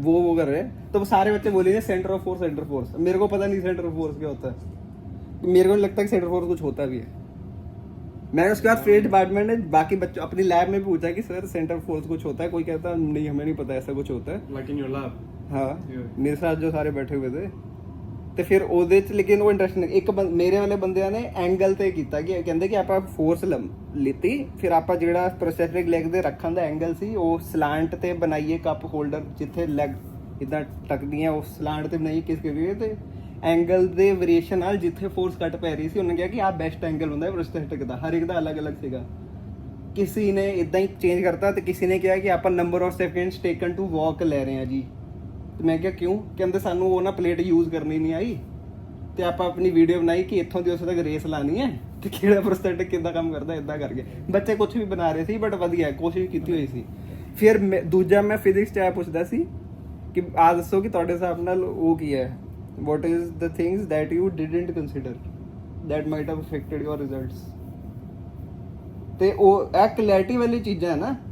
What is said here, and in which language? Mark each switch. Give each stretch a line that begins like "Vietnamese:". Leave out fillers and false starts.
Hindi: वो कर रहे हैं तो वो सारे बच्चे बोलेंगे सेंटर ऑफ फोर्स मेरे को पता नहीं सेंटर ऑफ फोर्स क्या होता है मेरे को नहीं लगता कि सेंटर ऑफ फोर्स कुछ होता भी है मैंने उसके बाद फिजिक्स डिपार्टमेंट में बाकी बच्चों अपनी लैब में भी पूछा कि सर सेंटर ऑफ फोर्स कुछ होता है कोई कहता नहीं हमें नहीं पता ऐसा कुछ होता है
English: Like in your lab.
Hindi: हाँ
English: Yeah.
Hindi: मेरे साथ जो सारे बैठे हुए थे
Punjabi: ਤੇ ਫਿਰ ਉਹਦੇ ਚ ਲੇਕਿਨ ਉਹ ਇੰਟਰਸਟਿੰਗ ਇੱਕ ਮੇਰੇ ਵਾਲੇ ਬੰਦਿਆਂ ਨੇ ਐਂਗਲ ਤੇ ਕੀਤਾ ਕਿ ਕਹਿੰਦੇ ਕਿ ਆਪਾਂ ਫੋਰਸ ਲਿੱਤੀ ਫਿਰ ਆਪਾਂ ਜਿਹੜਾ ਪ੍ਰੋਸੈਸਰਿਕ ਲੈਗ ਦੇ ਰੱਖਣ ਦਾ ਐਂਗਲ ਸੀ ਉਹ ਸਲਾਂਟ ਤੇ ਬਣਾਈਏ ਕੱਪ ਹੋਲਡਰ ਜਿੱਥੇ ਲੈਗ ਇਦਾਂ ਟਕਦੀਆਂ ਉਹ ਸਲਾਂਟ ਤੇ ਬਣਾਈਏ ਕਿਸ ਕਰੀਏ ਤੇ ਐਂਗਲ ਦੇ ਵੇਰੀਏਸ਼ਨ ਨਾਲ ਜਿੱਥੇ ਫੋਰਸ ਘੱਟ ਪੈ ਰਹੀ ਸੀ ਉਹਨੇ ਕਿਹਾ ਕਿ ਆਹ ਬੈਸਟ ਐਂਗਲ ਹੁੰਦਾ ਹੈ ਪ੍ਰੋਸਥੈਟਿਕ ਦਾ, ਹਰ ਇੱਕ ਦਾ ਅਲੱਗ-ਅਲੱਗ ਸੀਗਾ। ਕਿਸੇ ਨੇ ਇਦਾਂ ਹੀ ਚੇਂਜ ਕਰਤਾ ਤੇ ਕਿਸੇ ਨੇ ਕਿਹਾ ਕਿ ਆਪਾਂ
English: number of seconds taken to walk
Punjabi: ਲੈ ਰਹੇ ਹਾਂ ਜੀ। ਤੇ ਮੈਂ ਕਿਹਾ ਕਿਉਂ? ਕਹਿੰਦੇ ਸਾਨੂੰ ਉਹ ਨਾ ਪਲੇਟ ਯੂਜ਼ ਕਰਨੀ ਨਹੀਂ ਆਈ ਤੇ ਆਪਾਂ ਆਪਣੀ ਵੀਡੀਓ ਬਣਾਈ ਕਿ ਇੱਥੋਂ ਦੀ ਉੱਥੇ ਤੱਕ ਰੇਸ ਲਾਣੀ ਹੈ ਤੇ ਕਿਹੜਾ ਪ੍ਰੋਸਥੈਟਿਕ ਕਿੱਦਾਂ ਕੰਮ ਕਰਦਾ, ਇਦਾਂ ਕਰਕੇ ਬੱਚੇ ਕੁਝ ਵੀ ਬਣਾ ਰਹੇ ਸੀ ਬਟ ਵਧੀਆ ਕੋਸ਼ਿਸ਼ ਕੀਤੀ ਹੋਈ ਸੀ। ਫਿਰ ਦੂਜਾ ਮੈਂ ਫਿਜ਼ਿਕਸ 'ਚ ਆ ਪੁੱਛਦਾ ਸੀ ਕਿ ਆ ਦੱਸੋ ਕਿ ਤੁਹਾਡੇ ਹਿਸਾਬ ਨਾਲ ਉਹ ਕੀ ਹੈ,
English: what is the things that you didn't consider that might have affected your results।
Punjabi: ਤੇ ਉਹ ਇਹ
Hindi: क्लैरिटी वाली चीजें है ना,